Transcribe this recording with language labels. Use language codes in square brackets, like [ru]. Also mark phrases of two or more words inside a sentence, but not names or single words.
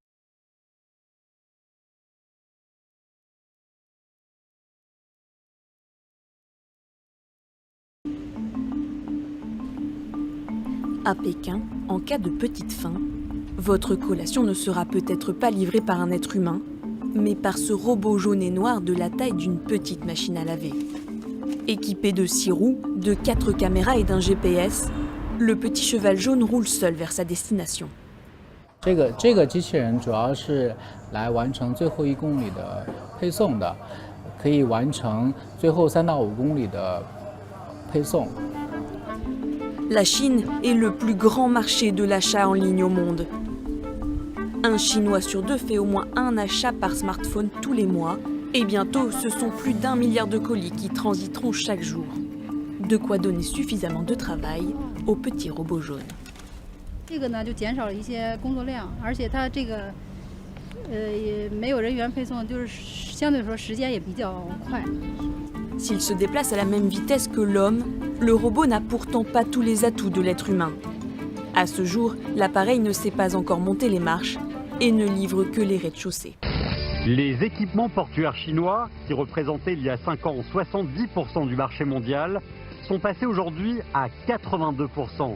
[fr] À Pékin, en cas de petite faim, votre collation ne sera peut-être pas livrée par un être humain, mais par ce robot jaune et noir de la taille d'une petite machine à laver. Équipé de 6 roues, de 4 caméras et d'un GPS, le petit cheval jaune roule seul vers sa destination. [zh] 这个机器人主要是来完成最后1公里的配送的，可以完成最后3到5公里的配送。 [fr] La Chine est le plus grand marché de l'achat en ligne au monde. Un Chinois sur 2 fait au moins un achat par smartphone tous les mois, et bientôt ce sont plus d'1 milliard de colis qui transiteront chaque jour. De quoi donner suffisamment de travail au petit robot jaune. [zh] 这个呢就减少了一些工作量，而且它这个也没有人员配送，就是相对来说时间也比较快。 [fr] S'il se déplace à la même vitesse que l'homme, le robot n'a pourtant pas tous les atouts de l'être humain. À ce jour, l'appareil ne sait pas encore monter les marches et ne livre que les rez-de-chaussée. Les équipements portuaires chinois, qui représentaient il y a 5 ans 70% du marché mondial, sont passés aujourd'hui à 82%.